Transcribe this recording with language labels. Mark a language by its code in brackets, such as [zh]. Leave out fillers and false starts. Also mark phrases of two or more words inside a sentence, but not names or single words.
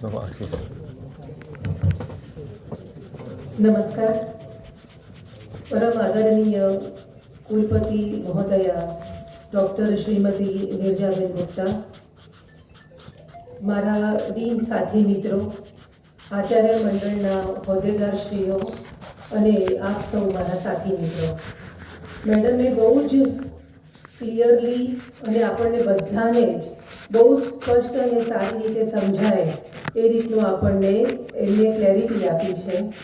[hi] नमस्कार. परम आदरणीय कुलपति महोदया डॉक्टर श्रीमती निर्जाबेन गुप्ता, [gu] મારા ડીન સાથી મિત્રો, આચાર્ય મંડળના હોદ્દેદારશ્રીઓ અને આપ સૌ મારા સાથી મિત્રો, મેડમે બહુ જ ક્લિયરલી અને આપણને બધાને જ બહુ સ્પષ્ટ અને સારી રીતે સમજાય એ રીતનું આપણને એમને ક્લેરિટી આપી છે.